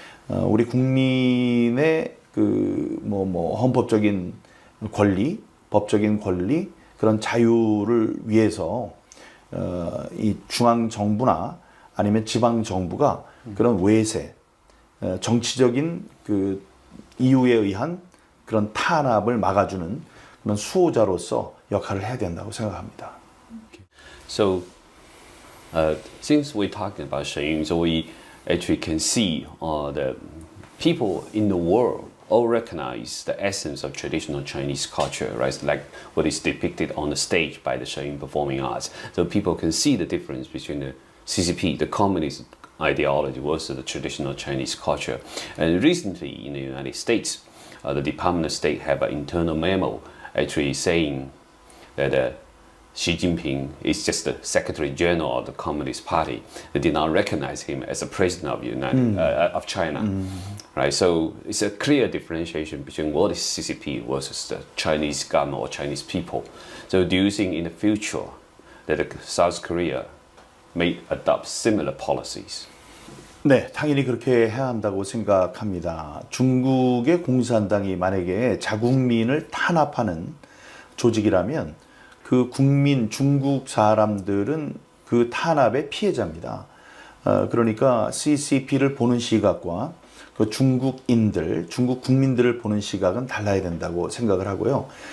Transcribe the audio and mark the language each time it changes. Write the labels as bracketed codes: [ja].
[ko] 우리 국민의 헌법적인 권리, 법적인 권리, 그런 자유를 위해서 이 중앙 정부나 아니면 지방 정부가 그런 외세, 정치적인 그 이유에 의한 그런 탄압을 막아주는 그런 수호자로서 역할을 해야 된다고 생각합니다. [en] So, since we're talking about Shenyang, so we actually can see the people in the world all recognize the essence of traditional Chinese culture, right? Like what is depicted on the stage by the Shenyang Performing Arts. So people can see the difference between the CCP, the communist ideology, versus the traditional Chinese culture. And recently in the United States, the Department of State have an internal memo actually saying that Xi Jinping is just the Secretary General of the Communist Party. They did not recognize him as a president of China, right? So it's a clear differentiation between what is CCP versus the Chinese government or Chinese people. So do you think in the future that South Korea may adopt similar policies? [ko] 네, 당연히 그렇게 해야 한다고 생각합니다. 중국의 공산당이 만약에 자국민을 탄압하는 조직이라면 그 국민, 중국 사람들은 그 탄압의 피해자입니다. 그러니까 CCP를 보는 시각과 그 중국인들, 중국 국민들을 보는 시각은 달라야 된다고 생각을 하고요.